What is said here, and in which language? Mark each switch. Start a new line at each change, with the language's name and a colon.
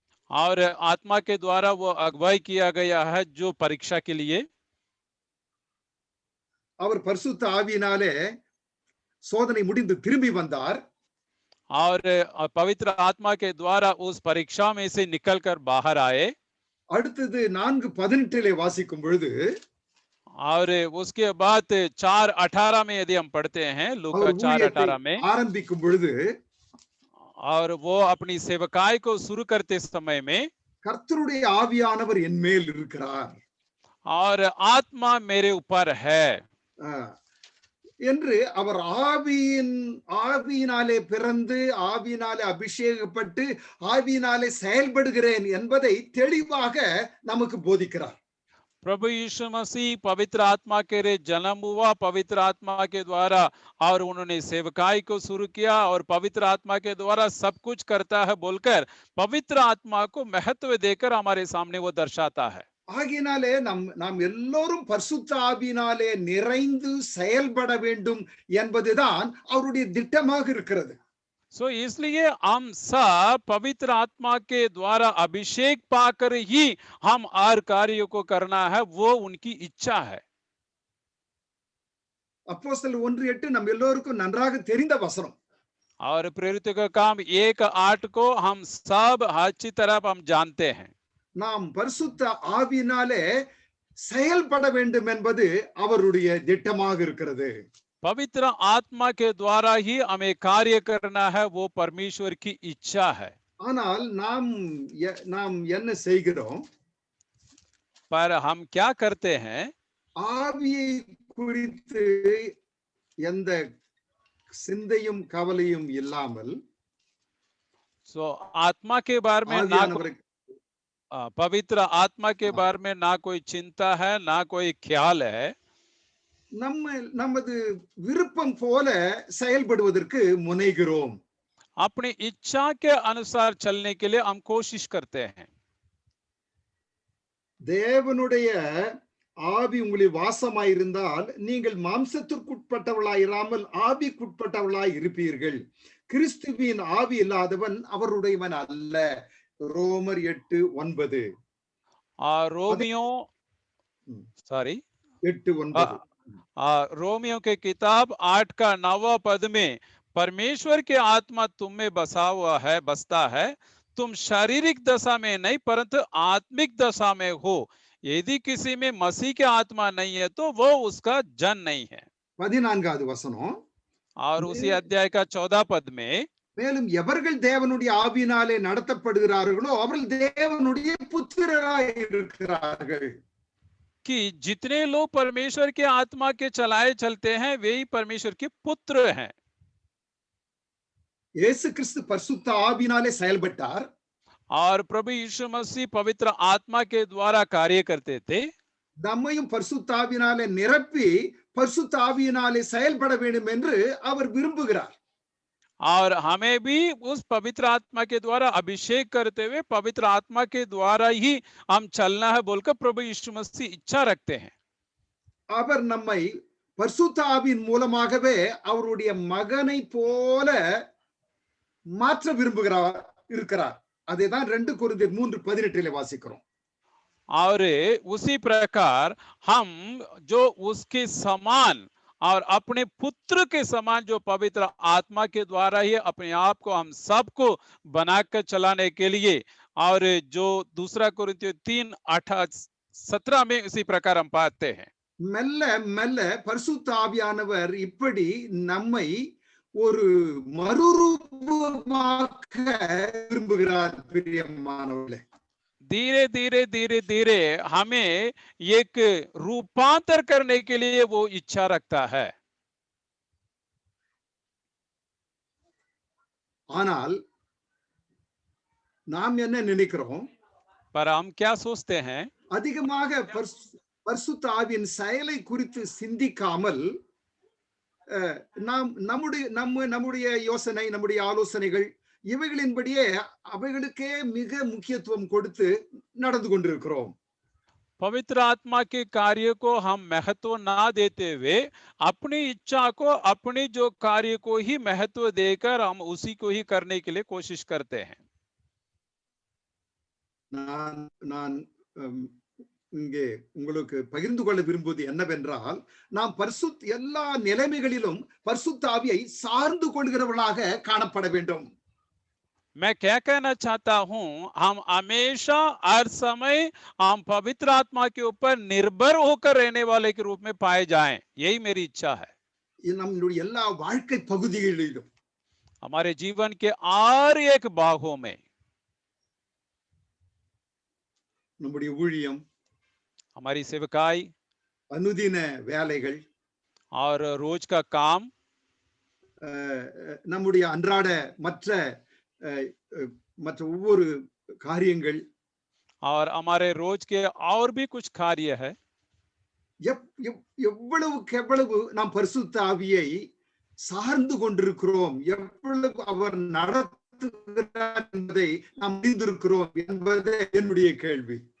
Hindi: और आत्मा के द्वारा वो अगुवाई किया गया है जो परीक्षा के लिए.
Tamil: அவர் பரிசுத்த ஆவியினாலே சோதனை முடிந்து திரும்பி வந்தார்.
Hindi: और पवित्र आत्मा के द्वारा उस परीक्षा में से निकलकर बाहर आए.
Tamil: அடுத்தது 4:18 வாசிக்கும் பொழுது,
Hindi: और उसके बाद 4:18 में यदि हम पढ़ते हैं, लूका 4:18 में
Tamil: ஆரம்பிக்கும் பொழுது
Hindi: और वो अपनी सेवकाई को शुरू करते समय में
Tamil: கர்த்தருடைய ஆவியானவர் என் மேல் இருக்கிறார்
Hindi: और आत्मा मेरे ऊपर है
Tamil: அஹ், என்று அவர் ஆவியினாலே பிறந்து ஆவியினாலே அபிஷேகப்பட்டு ஆவியினாலே செயல்படுகிறேன் என்பதை தெளிவாக நமக்கு போதிக்கிறார்.
Hindi: प्रभु यीशु मसीह पवित्र आत्मा के रे जन्म हुआ पवित्र आत्मा के द्वारा और उन्होंने सेवकाई को शुरू किया और पवित्र आत्मा के द्वारा सब कुछ करता है बोलकर पवित्र आत्मा को महत्व देकर हमारे सामने वो दर्शाता है.
Tamil: ஆகினாலே நாம் எல்லோரும் பரிசுத்த ஆவியினாலே நிறைந்து செயல்பட வேண்டும் என்பதுதான் அவருடைய திட்டமாக இருக்கிறது.
Hindi: सो इसलिए हम सब पवित्र आत्मा के द्वारा अभिषेक पाकर ही हम हर कार्य को करना है, वो उनकी इच्छा है.
Tamil: அப்போஸ்தலர் 1:8 நம்ம எல்லோருக்கும் நன்றாக தெரிந்த வசனம்.
Hindi: और प्रेरित का काम 1:8 को हम सब अच्छी तरह हम जानते हैं.
Tamil: நாம் பரிசுத்த ஆவியினாலே செயல்பட வேண்டும் என்பது அவருடைய திட்டமாக இருக்கிறது.
Hindi: पवित्र आत्मा के द्वारा ही हमें कार्य करना है, वो परमेश्वर की इच्छा है.
Tamil: ஆனால் நாம் என்ன செய்கிறோம்?
Hindi: पर हम क्या करते हैं?
Tamil: ஆவியை குறித்து எந்த சிந்தையும் கவலையும் இல்லாமல்
Hindi: आत्मा के बारे में ना पवित्र आत्मा के बारे में ना कोई चिंता है ना कोई ख्याल है.
Tamil: நமது விருப்பம் போல செயல்படுவதற்கு முனைகிறோம்.
Hindi: अपनी इच्छा के अनुसार चलने के लिए हम कोशिश करते हैं.
Tamil: தேவனுடைய ஆவி உங்களில் வாசமாயிருந்தால் நீங்கள் மாம்சத்திற்குட்பட்டவளாய் இராமல் ஆவிக்குட்பட்டவளாய் இருப்பீர்கள். கிறிஸ்துவின் ஆவி இல்லாதவன் அவருடையவன் அல்ல. ரோமர் 8:9.
Hindi: रोमियो 8:9. रोमियो के किताब 8 का 9वां पद में परमेश्वर के आत्मा तुम में बसता है. तुम शारीरिक दशा में नहीं परंतु आत्मिक दशा में हो. यदि किसी में मसीह के आत्मा नहीं है तो वो उसका जन नहीं है.
Tamil: 14வது வசனம்.
Hindi: और उसी अध्याय का 14 पद में
Tamil: மேலும் எவர்கள் தேவனுடைய ஆவியினாலே நடத்தப்படுகிறார்களோ அவர்கள் தேவனுடைய புத்திரராய் இருக்கிறார்கள்.
Hindi: कि जितने लोग परमेश्वर के आत्मा के चलाए चलते हैं वे ही परमेश्वर के पुत्र हैं.
Tamil: இயேசு கிறிஸ்து பரிசுத்த ஆவியினாலே செயல்பட்டார்.
Hindi: और प्रभु यीशु मसीह पवित्र आत्मा के द्वारा कार्य करते थे.
Tamil: நம்மையும் பரிசுத்த ஆவியினாலே நிரப்பி பரிசுத்த ஆவியினாலே செயல்பட வேண்டும் என்று அவர் விரும்புகிறார்.
Hindi: और हमें भी उस पवित्र आत्मा के द्वारा अभिषेक करते हुए पवित्र आत्मा के द्वारा ही हम चलना है बोलकर प्रभु यीशु मसीह इच्छा रखते हैं.
Tamil: அவர் நம்மை பரிசுத்த ஆவியின் மூலமாகவே அவருடைய மகனை போல மாற்ற இருக்கிறார். அதைதான் 2 கொரிந்தியர் 3:18 வாசிக்கிறோம்.
Hindi: और उसी प्रकार हम जो उसके समान और अपने पुत्र के समान जो पवित्र आत्मा के द्वारा ही अपने आप को हम सबको बनाकर चलाने के लिए और जो दूसरा कोरिन्थियों 3:17 में इसी प्रकार हम पाते हैं.
Tamil: மெல்ல மெல்ல பரிசுத்த ஆவியானவர் இப்படி நம்மை ஒரு மறுரூபமாக்க விரும்புகிறார். பிரியமானவர்களே,
Hindi: धीरे धीरे धीरे धीरे हमें एक रूपांतर करने के लिए वो इच्छा रखता है.
Tamil: ஆனால் நாம் என்ன நினைக்கிறோம்?
Hindi: पर हम क्या सोचते हैं?
Tamil: அதிகமாக பரிசுத்த ஆவியின் செயலை குறித்து சிந்திக்காமல் நாம் நம்முடைய யோசனை நம்முடைய ஆலோசனைகள் இவைகளின்படியே அவைகளுக்கே மிக முக்கியத்துவம் கொடுத்து நடந்து கொண்டிருக்கிறோம்.
Hindi: पवित्र आत्मा के कार्य को हम महत्व ना देते हुए अपनी इच्छा को अपनी जो कार्य को ही महत्व देकर हम उसी को ही करने के लिए कोशिश करते हैं.
Tamil: நான் இங்கே உங்களுக்கு பகிர்ந்து கொள்ள விரும்புவது என்னவென்றால் நாம் எல்லா நிலைமைகளிலும் பரிசுத்த ஆவியை சார்ந்து கொள்கிறவர்களாக காணப்பட வேண்டும்.
Hindi: मैं क्या कहना चाहता हूं, हम हमेशा हर समय हम पवित्र आत्मा के ऊपर निर्भर होकर रहने वाले के रूप में पाए जाएं, यही मेरी इच्छा है.
Tamil: நம்முடைய எல்லா வாழ்க்கை பகுதிகளிலும்
Hindi: हमारे जीवन के और एक भागों में,
Tamil: நம்முடைய ஊழியம்,
Hindi: हमारी सेवकाई
Tamil: அனுதின வேலைகள்,
Hindi: और रोज का काम,
Tamil: நம்முடைய அன்றாட மற்ற அஹ், அஹ், மற்ற ஒவ்வொரு காரியங்கள்
Hindi: और हमारे रोज के और भी कुछ कार्य है।
Tamil: எவ்வளவுக்கு எவ்வளவு நாம் பரிசுத்த ஆவியை சார்ந்து கொண்டிருக்கிறோம், எவ்வளவு அவர் நடத்துகிறார் என்பதை நாம் அறிந்திருக்கிறோம் என்பதே என்னுடைய கேள்வி.